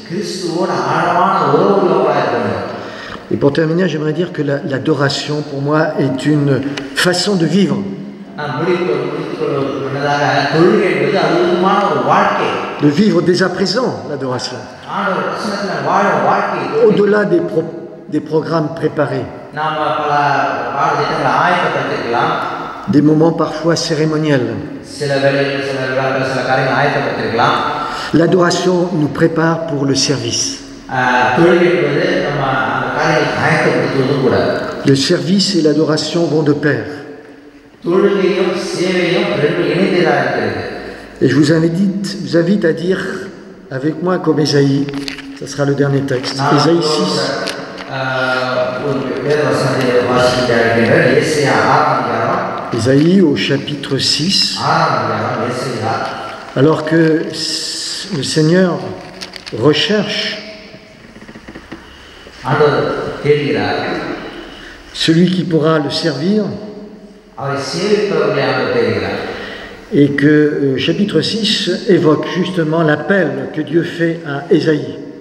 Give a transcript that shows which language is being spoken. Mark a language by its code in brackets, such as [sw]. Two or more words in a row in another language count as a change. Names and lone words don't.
[fr] Et pour terminer, j'aimerais dire que l'adoration, pour moi, est une façon de vivre. De vivre dès à présent l'adoration. Au-delà des programmes préparés, [ta] நாம் பல பாடத்திட்டங்களை ஆயத்தப்படுத்திருக்கலாம். [fr] des moments parfois cérémoniels. [ta] சில வேளைகளில் சில விழாக்கள் சில காரியங்கள் ஆயத்தப்படுத்திருக்கலாம். [fr] L'adoration nous prépare pour le service. [ta] தொழுகை என்பது நம்ம அந்த காரியங்களை ஆயத்தப்படுத்துவதும் கூட. [fr] Le service et l'adoration vont de pair. [ta] தொழுகையும் சேவையும் ரெண்டு இணைந்ததாக இருக்கிறது. [fr] Et je vous invite à dire avec moi comme Ésaïe, ce sera le dernier texte, Ésaïe 6. Ésaïe au chapitre 6. Alors que le Seigneur recherche celui qui pourra le servir, et que chapitre 6 évoque justement l'appel que Dieu fait à Ésaïe.